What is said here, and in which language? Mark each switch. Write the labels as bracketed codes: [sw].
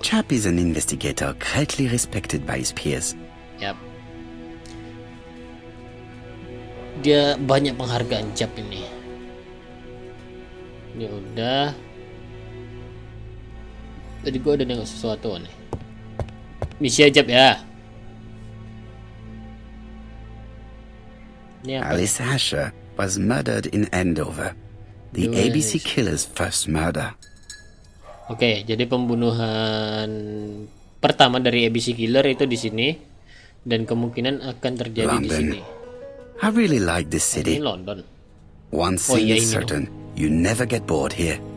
[en] Japp is an investigator greatly respected by his peers. [id] Yap. Dia banyak penghargaan Japp ini. Ini udah. Tadi gua udah nengok sesuatu nih. Misi Japp ya. Ini apa? [en] Alice Asher was murdered in Andover. The ABC killer's first murder. [id] Oke, jadi pembunuhan pertama dari ABC killer itu di sini dan kemungkinan akan terjadi di sini. [en] I really like this city. [id] Ini London. [en] One thing is certain, you never get bored here.